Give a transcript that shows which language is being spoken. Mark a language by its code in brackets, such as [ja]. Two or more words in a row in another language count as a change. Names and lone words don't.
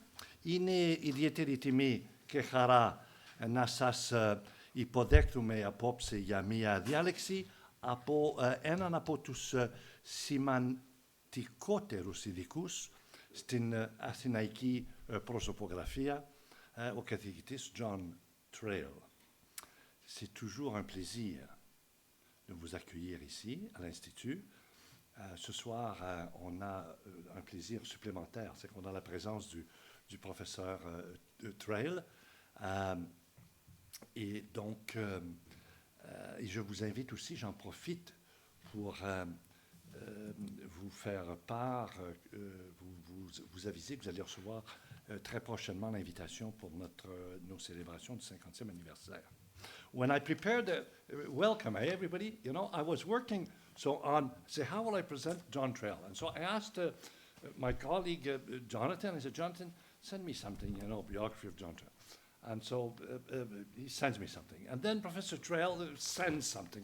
[el] Είναι ιδιαίτερη τιμή και χαρά να σας υποδέχτουμε απόψε για μία διάλεξη από έναν από τους σημαντικότερους ειδικούς στην αθηναϊκή προσωπογραφία, ο καθηγητής John Traill. [fr] C'est toujours un plaisir de vous accueillir ici, à l'Institut. Ce soir, on a un plaisir supplémentaire, c'est qu'on a la présence du professeur Traill. Et donc, et je vous invite aussi, j'en profite pour vous faire part, vous aviser que vous allez recevoir très prochainement l'invitation pour nos célébrations du 50e anniversaire. [en] When I prepared, welcome everybody, you know, I was working say, how will I present John Traill? And so I asked my colleague Jonathan, I said, Jonathan, send me something, you know, biography of John Traill. And so he sends me something. And then Professor Traill sends something.